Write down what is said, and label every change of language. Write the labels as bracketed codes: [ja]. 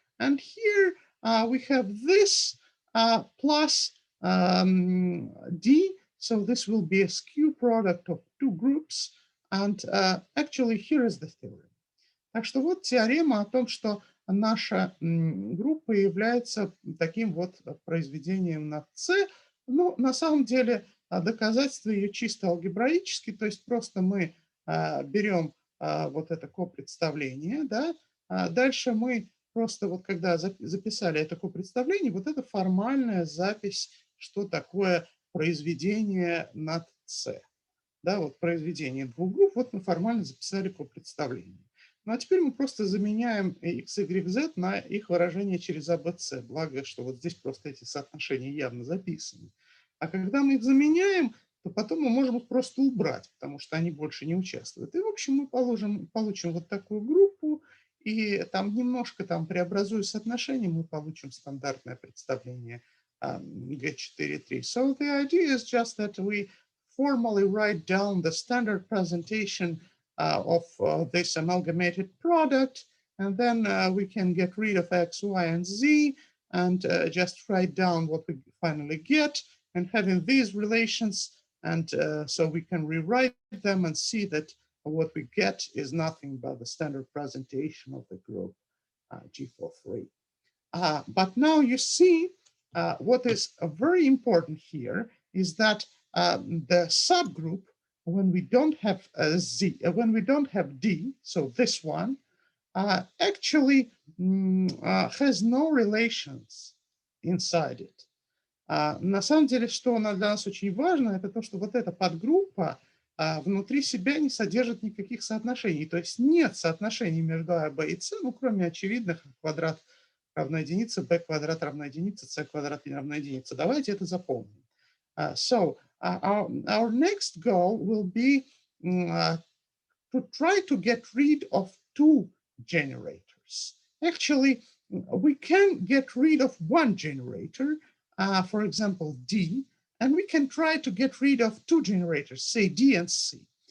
[en] And here we have this plus D. So this will be a skew product of two groups. And actually, here is the theorem. [ru] Так что вот теорема о том, что наша группа является таким вот произведением над C. Ну, на самом деле, доказательство ее чисто алгебраически, то есть просто мы берем вот это копредставление, да, дальше мы просто вот когда записали это копредставление, вот это формальная запись, что такое произведение над C. Да, вот произведение двух групп, вот мы формально записали копредставление. Ну а теперь мы просто заменяем x, y, z на их выражение через ABC. Благо, что вот здесь просто эти соотношения явно записаны. А когда мы их заменяем, то потом мы можем их просто убрать, потому что они больше не участвуют. И, в общем, мы получим вот такую группу, и там немножко преобразуя соотношение, мы получим стандартное представление ktrt. [en] So the idea is just that we formally write down the standard presentation of this amalgamated product, and then we can get rid of x, y, and z, and just write down what we finally get, and having these relations, and so we can rewrite them and see that what we get is nothing but the standard presentation of the group G43. But now you see what is very important here is that the subgroup, when we don't have when we don't have D, so this one, actually has no relations inside it. [ru] На самом деле, что для нас очень важно, это то, что вот эта подгруппа внутри себя не содержит никаких соотношений. То есть нет соотношений между А, Б и С, ну, кроме очевидных: квадрат равно единице, b квадрат равно единице, c квадрат равно единице. Давайте это запомним. [en] So our next goal will be to try to get rid of two generators. Actually, we can get rid of one generator, for example, D, and we can try to get rid of two generators, say D and C.